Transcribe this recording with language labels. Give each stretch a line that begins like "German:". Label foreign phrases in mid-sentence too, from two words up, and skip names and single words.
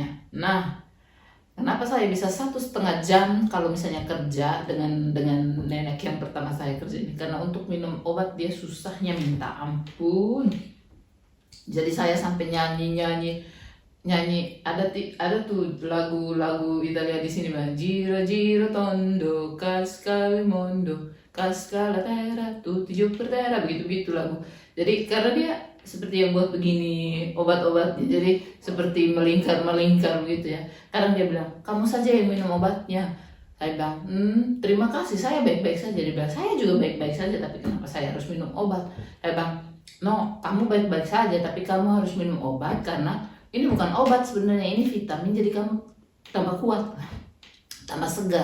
Indonesian: Nah, kenapa saya bisa 1,5 jam kalau misalnya kerja dengan nenek yang pertama saya kerja ini? Karena untuk minum obat dia susahnya minta ampun. Jadi saya sampai nyanyi ada tuh lagu Italia di sini bilang
Italian: gira gira tondo cascale mondo cascala terra tutti giù per terra,
Indonesian: begitu lagu. Jadi karena dia seperti yang buat begini obat-obatnya, jadi seperti melingkar begitu ya. Kadang dia bilang kamu saja yang minum obatnya. Saya bilang terima kasih, saya baik-baik saja. Dia bilang saya juga baik-baik saja, tapi kenapa saya harus minum obat? Saya bilang no, kamu baik-baik saja tapi kamu harus minum obat karena ini bukan obat sebenarnya, ini vitamin, jadi kamu tambah kuat, tambah segar.